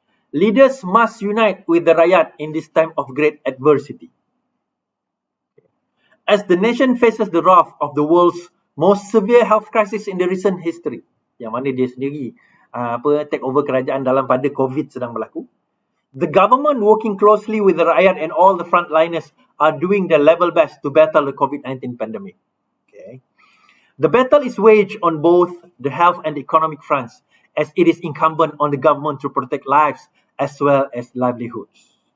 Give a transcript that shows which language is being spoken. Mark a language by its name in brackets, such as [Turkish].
[English] Leaders must unite with the rakyat in this time of great adversity. As the nation faces the wrath of the world's most severe health crisis in the recent history. [Malay] Yang mana dia sendiri [English] take over [Malay] kerajaan dalam pada COVID sedang berlaku. [English] The government working closely with the rakyat and all the frontliners are doing their level best to battle the COVID-19 pandemic. Okay. The battle is waged on both the health and economic fronts, as it is incumbent on the government to protect lives as well as livelihoods.